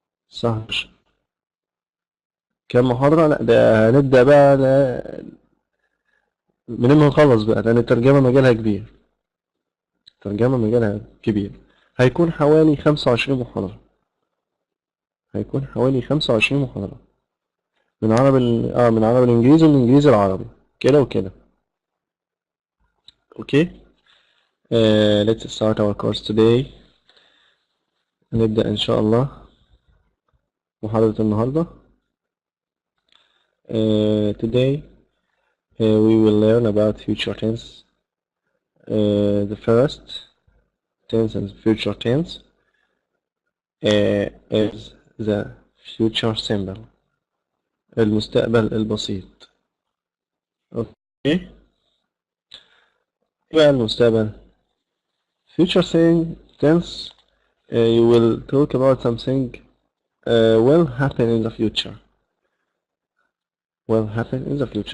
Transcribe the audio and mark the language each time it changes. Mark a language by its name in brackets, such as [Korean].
[Arabic] الساعة 11 كام محاضرة؟ لا، ده هنبدأ بقى من ما نخلص بقى، لأن الترجمة مجالها كبير. الترجمة مجالها كبير، هيكون حوالي 25 محاضرة. هيكون حوالي 25 محاضرة من عربي من عربي الإنجليزي ومن الإنجليزي العربي، كده وكده. أوكي. [English] let's start our course today. [Arabic] نبدأ إن شاء الله محاضرة النهاردة. [English] Today we will learn about future tense. The first tense and future tense is the future simple، [Arabic] المستقبل البسيط. اوكي، بقى المستقبل future tense. [English] You will talk about something will happen in the future. will happen in the future.